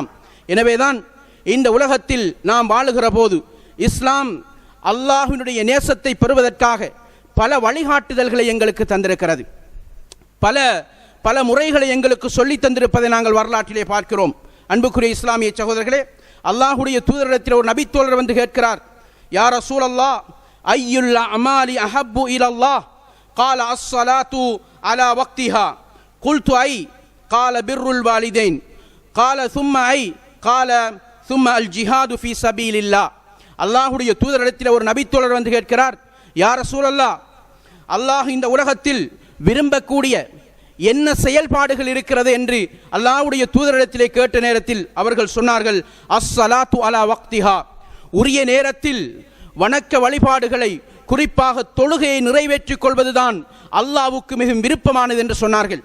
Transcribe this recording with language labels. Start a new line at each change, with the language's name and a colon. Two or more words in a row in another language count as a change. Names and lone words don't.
Tamil: எனவேதான் இந்த உலகத்தில் நாம் வாழுகிற போது இஸ்லாம் அல்லாஹ்வினுடைய நேசத்தை பெறுவதற்காக பல வழிகாட்டுதல்களை எங்களுக்கு தந்திருக்கிறது. பல முறைகளை எங்களுக்கு சொல்லி தந்திருப்பதை நாங்கள் வரலாற்றிலே பார்க்கிறோம். அன்புக்குரிய இஸ்லாமிய சகோதரர்களே, அல்லாஹுடைய தூதரிடத்தில் ஒரு நபித்தோழர் வந்து கேட்கிறார்,
Arabic: يا رسول الله، أي الأعمال أحب إلى الله? قال الصلاة على وقتها. قلت أي؟ قال بر الوالدين. قال ثم أي؟ قال ثم الجهاد في سبيل الله.
Tamil: அல்லாஹுடைய தூதரிடத்தில் ஒரு நபித்தோழர் வந்து கேட்கிறார்,
Arabic: يا رسول الله,
Tamil: அல்லாஹ் இந்த உலகத்தில் விரும்பக்கூடிய என்ன செயல்பாடுகள் இருக்கிறது என்று அல்லாஹ்வுடைய தூதரிடத்திலே கேட்ட நேரத்தில் அவர்கள் சொன்னார்கள்,
Arabic: الصلاة على وقتها,
Tamil: உரிய நேரத்தில் வணக்க வழிபாடுகளை, குறிப்பாக தொழுகையை நிறைவேற்றிக் கொள்வதுதான் அல்லாஹ்வுக்கு மிகவும் விருப்பமானது என்று சொன்னார்கள்.